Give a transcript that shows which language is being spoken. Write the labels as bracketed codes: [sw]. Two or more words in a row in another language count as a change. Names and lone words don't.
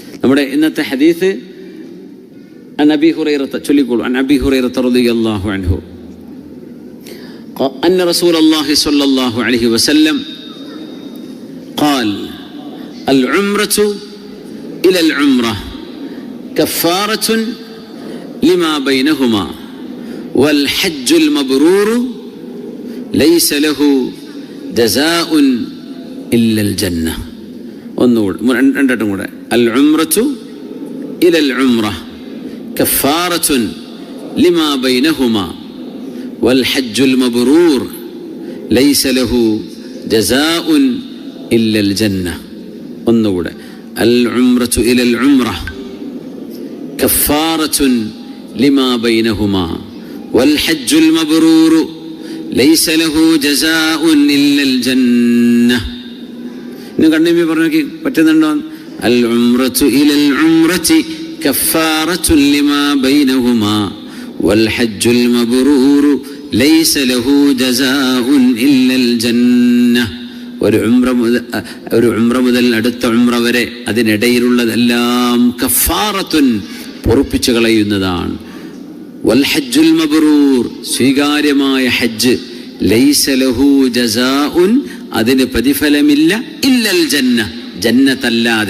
[ml] നമ്മുടെ ഇന്നത്തെ ഹദീസ് അബീ ഹുറൈറ ചൊല്ലിക്കോളൂ. [ar] أبي هريرة رضي الله عنه أن رسول الله صلى الله عليه وسلم قال العمرة إلى العمرة كفارة لما بينهما والحج المبرور ليس له جزاء إلا الجنة. [ml] രണ്ടും കൂടെ [ar] العمرة إلى العمرة كفارة لما بينهما والحج المبرور ليس له جزاء إلا الجنة. ഒന്നുകൂടെ العمرة إلى العمرة كفارة لما بينهما والحج المبرور ليس له جزاء إلا الجنة. [ml] ഇന്ന് കണ്ണീമി പറഞ്ഞു പറ്റുന്നുണ്ടോ? [ar] العمرة إلى العمرة كفارة لما بينهما والحج المبرور ليس له جزاء إلا الجنة. [ml] ഒരു ഉംറ മുതൽ അടുത്ത ഉംറ വരെ അതിനിടയിലുള്ളതെല്ലാം കഫാറത്തുൻ പൊറുപ്പിച്ചു കളയുന്നതാണ്. [ar] والحج المبرور [ml] സ്വീകാര്യമായ ഹജ്ജ് [ar] ليس له جزاء [ml] അതിന് പ്രതിഫലമില്ല [ar] إلا الجنة ജന്നത്തല്ലാതെ.